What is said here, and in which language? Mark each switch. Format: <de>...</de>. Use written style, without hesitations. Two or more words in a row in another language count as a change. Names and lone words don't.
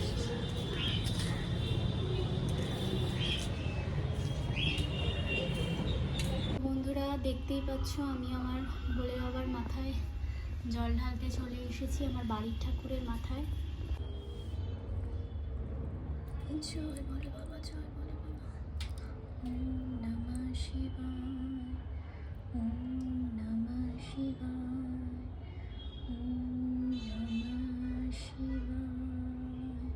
<bn>বন্ধুরা দেখতেই পাচ্ছ, আমি আমার ভোলে বাবার মাথায় জল ঢালতে চলে এসেছি, আমার বাড়ির ঠাকুরের মাথায়। জয় বলে বাবা, জয় বলে বাবা।</bn> <sa>ওম নমঃ শিবায়, ওম নমঃ শিবায়, ওম নমঃ শিবায়।</sa>